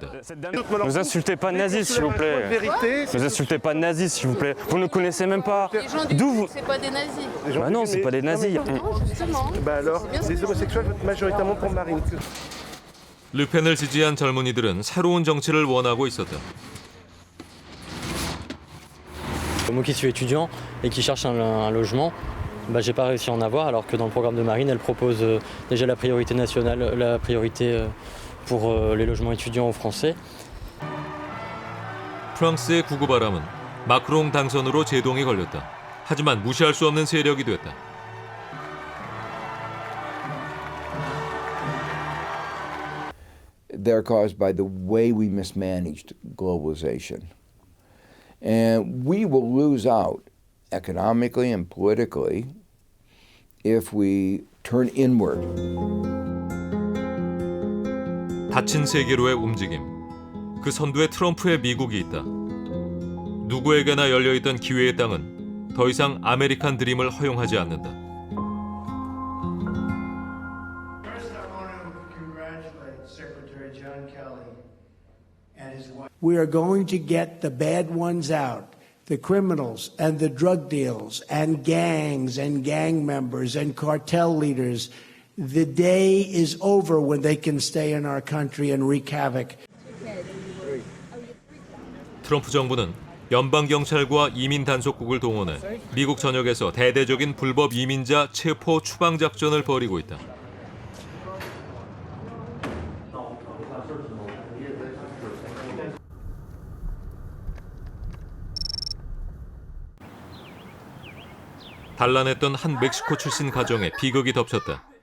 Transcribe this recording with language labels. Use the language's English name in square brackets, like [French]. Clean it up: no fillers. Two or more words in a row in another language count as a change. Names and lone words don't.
[French] Ne vous insultez pas de nazis, s'il vous plaît. Ne vous insultez pas de nazis, s'il vous plaît. Vous ne connaissez même pas. D'où vous... C'est pas des nazis. Bah non, c'est pas des nazis. Non, justement. Bah alors, les homosexuels votent majoritairement pour Marine. [Korean] 르펜을 지지한 젊은이들은 새로운 정치를 원하고 있었다. [French] Moi qui suis étudiant et qui cherche un logement, j'ai pas réussi à en avoir, alors que dans le programme de Marine, elle propose déjà la priorité nationale, la priorité pour les logements étudiants aux Français. [Korean] 프랑스의 구구바람은 마크롱 당선으로 제동이 걸렸다. 하지만 무시할 수 없는 세력이 됐다. [English] They're caused by the way we mismanaged globalization. And we will lose out economically and politically if we turn inward. [Korean] 닫힌 세계로의 움직임. 그 선두에 트럼프의 미국이 있다. 누구에게나 열려있던 기회의 땅은 더 이상 아메리칸 드림을 허용하지 않는다. [English] We are going to get the bad ones out, the criminals and the drug deals and gangs and gang members and cartel leaders. The day is over when they can stay in our country and wreak havoc. [Korean] 트럼프 정부는 연방경찰과 이민단속국을 동원해 미국 전역에서 대대적인 불법 이민자 체포 추방 작전을 벌이고 있다. 단란했던 한 멕시코 출신 가정에 비극이 덮쳤다.